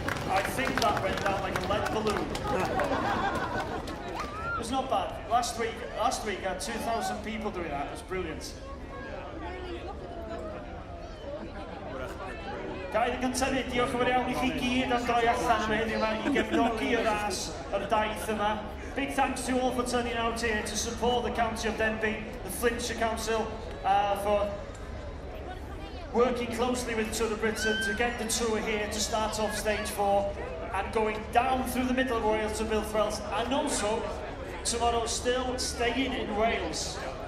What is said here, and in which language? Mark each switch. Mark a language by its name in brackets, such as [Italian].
[English] I think that went down like a lead balloon. It was not bad. Last week I had 2,000 people doing that. It was brilliant. [Welsh] Ga i gyntaf diolch yn fawr iawn I chi gyd am droi allan yma heddiw yma I gefnogi y ras yr daith yma. [English] Big thanks to you all for turning out here to support the County of Denbigh, the Flintshire Council, for working closely with Tour of Britain to get the tour here to start off stage 4 and going down through the middle of Wales to Bilfrells, and also tomorrow still staying in Wales.